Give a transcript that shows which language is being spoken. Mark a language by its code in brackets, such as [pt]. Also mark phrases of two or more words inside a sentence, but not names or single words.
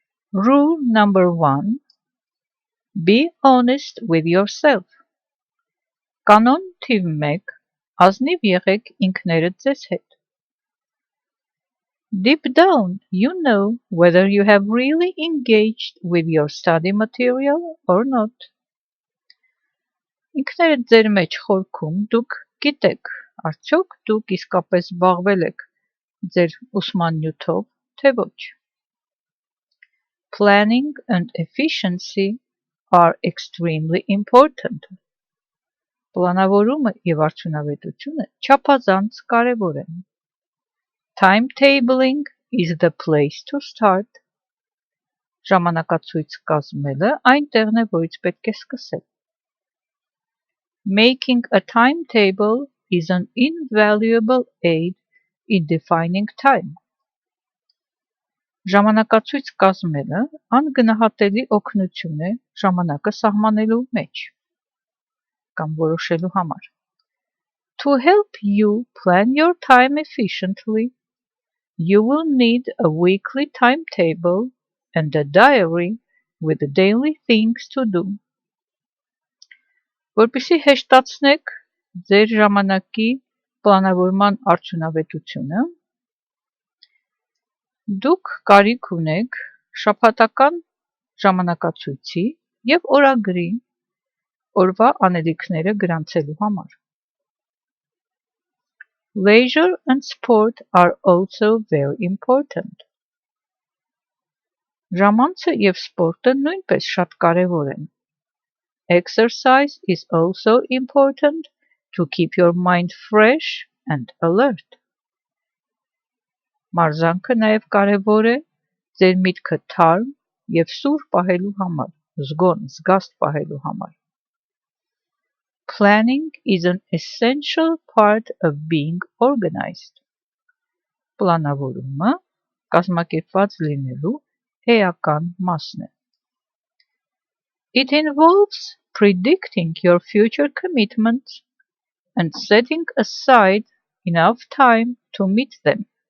[en] Rule number 1. Be honest with yourself. [hy] Կանոն թիվ 1. Ազնիվ եղեք ինքներդ ձեզ հետ. [en] Deep down, you know whether you have really engaged with your study material or not. [hy] Ինքներդ ձեր մեջ խորքում դուք գիտեք, արդյոք դուք իսկապես զբաղվել եք ձեր ուսման նյութով, թե ոչ. [en] Planning and efficiency are extremely important. [hy] Պլանավորումը և արդյունավետությունը չափազանց կարևոր են. [en] Timetabling is the place to start. [hy] Ժամանակացույց կազմելը այնտեղն է, որից պետք է սկսել. [en] Making a timetable is an invaluable aid in defining time. [hy] Ժամանակացույց կազմելը անգնահատելի օգնություն է ժամանակը սահմանելու մեջ կամ որոշելու համար. [en] To help you plan your time efficiently, you will need a weekly timetable and a diary with daily things to do. [hy] Որպեսզի հեշտացնեք ձեր ժամանակի պլանավորման արդյունավետությունը, դուք կարիք ունեք շաբաթական ժամանակացույցի և օրագրի օրվա անելիքները գրանցելու համար. [en] Leisure and sport are also very important. [hy] Ժամանցը և սպորտը նույնպես շատ կարևոր են. [en] Exercise is also important to keep your mind fresh and alert. [hy] Մարզանքը նաև կարևոր է ձեր միտքը թարմ և սուր պահելու համար, զգոն, զգաստ պահելու համար. [en] Planning is an essential part of being organized. [hy] Պլանավորումը կազմակերպված լինելու էական մասն է. [en] It involves predicting your future commitments and setting aside enough time to meet them.